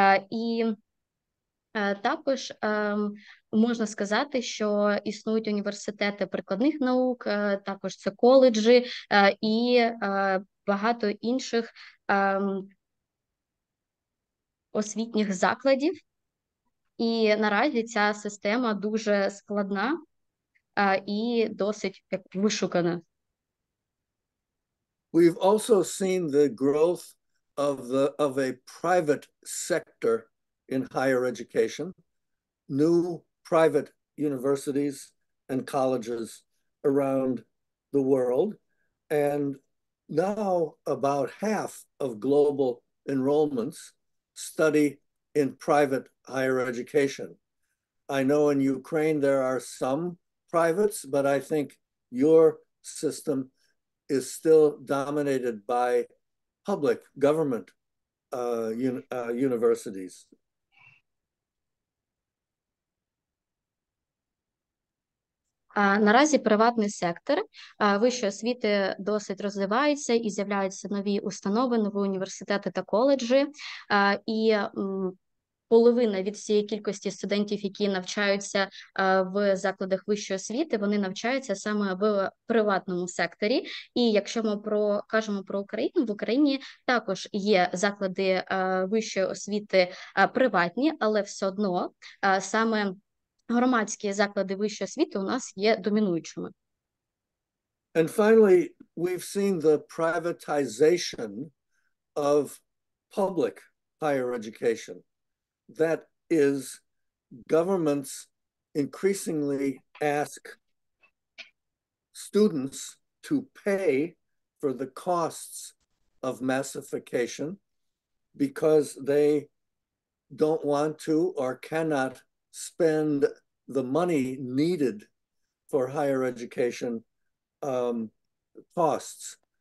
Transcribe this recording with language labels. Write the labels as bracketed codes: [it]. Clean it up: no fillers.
[uk] І також можна сказати, що існують університети прикладних наук, також це коледжі і багато інших освітніх закладів. І наразі ця система дуже складна і досить вишукана. [en] We've also seen the growth of a private sector in higher education, new private universities and colleges around the world. And now about half of global enrollments study in private higher education. I know in Ukraine there are some privates, but I think your system is still dominated by public government universities. [uk] Наразі приватний сектор вищої освіти досить розвивається і з'являються нові установи, нові університети та коледжі. І половина від всієї кількості студентів, які навчаються в закладах вищої освіти, вони навчаються саме в приватному секторі. І якщо ми кажемо про Україну, в Україні також є заклади вищої освіти приватні, але все одно саме громадські заклади вищої освіти у нас є домінуючими. [en] And finally, we've seen the privatization of public higher education. That is, governments increasingly ask students to pay for the costs of massification because they don't want to or cannot spend the money needed for higher education costs.